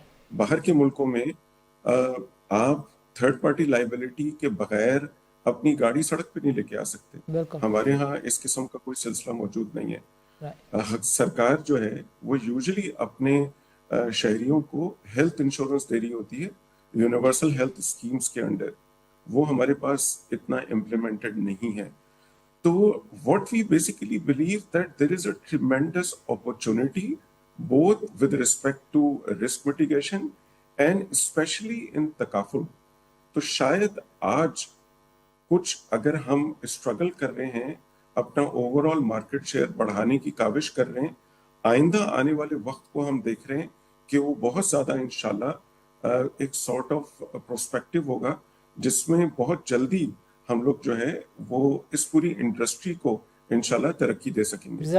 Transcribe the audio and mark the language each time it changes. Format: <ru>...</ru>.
<ur>باہر کے ملکوں میں آپ تھرڈ پارٹی لائبلٹی کے بغیر اپنی گاڑی سڑک پہ نہیں لے کے آ سکتے. ہمارے ہاں اس قسم کا کوئی سلسلہ موجود نہیں ہے. سرکار جو ہے وہ یوزلی اپنے شہریوں کو ہیلتھ انشورنس دے رہی ہوتی ہے یونیورسل ہیلتھ اسکیمز کے انڈر، وہ ہمارے پاس اتنا امپلیمنٹڈ نہیں ہے.</ur> <en>تو what we basically believe that there is a tremendous opportunity both with respect to risk mitigation and especially in تکافل.</en> <ur>تو شاید آج کچھ اگر ہم اسٹرگل کر رہے ہیں، اپنا اوور آل مارکیٹ شیئر بڑھانے کی کاوش کر رہے ہیں، آئندہ آنے والے وقت کو ہم دیکھ رہے ہیں کہ وہ بہت زیادہ انشاءاللہ ایک سارٹ آف پروسپیکٹو ہوگا جس میں بہت جلدی ہم لوگ جو ہے وہ اس پوری انڈسٹری کو انشاءاللہ ترقی دے سکیں گے.</ur>